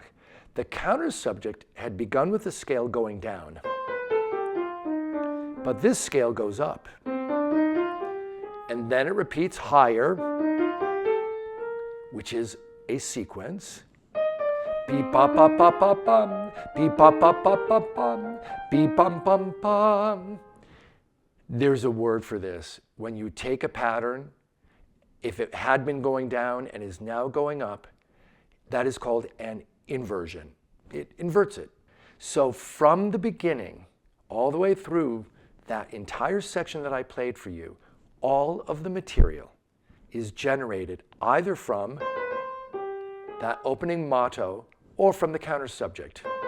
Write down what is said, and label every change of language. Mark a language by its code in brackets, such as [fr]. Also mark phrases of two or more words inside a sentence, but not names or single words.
[en] The counter subject had begun with the scale going down, but this scale goes up. And then it repeats higher, which is a sequence. beep ba ba ba ba bum, beep ba ba ba ba bum, beep bum bum bum. There's a word for this. When you take a pattern, if it had been going down and is now going up, that is called an inversion. It inverts it. So from the beginning, all the way through that entire section that I played for you, all of the material is generated either from that opening motto or from the counter subject.